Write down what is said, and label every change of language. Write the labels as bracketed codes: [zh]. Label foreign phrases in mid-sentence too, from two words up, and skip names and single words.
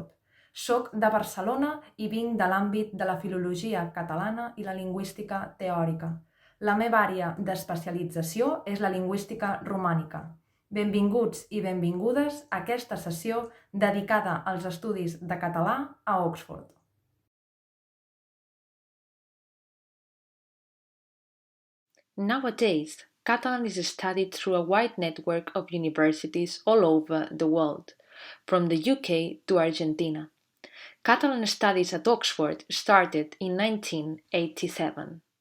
[ca] Soc de Barcelona i vinc de l'àmbit de la filologia catalana i la lingüística teòrica. La meva àrea d'especialització és la lingüística romànica. Benvinguts i benvingudes a aquesta sessió dedicada als estudis de català a Oxford. [en] Nowadays, Catalan is studied through a wide network of universities all over the world, from the UK to Argentina. Catalan studies at Oxford started in 1987.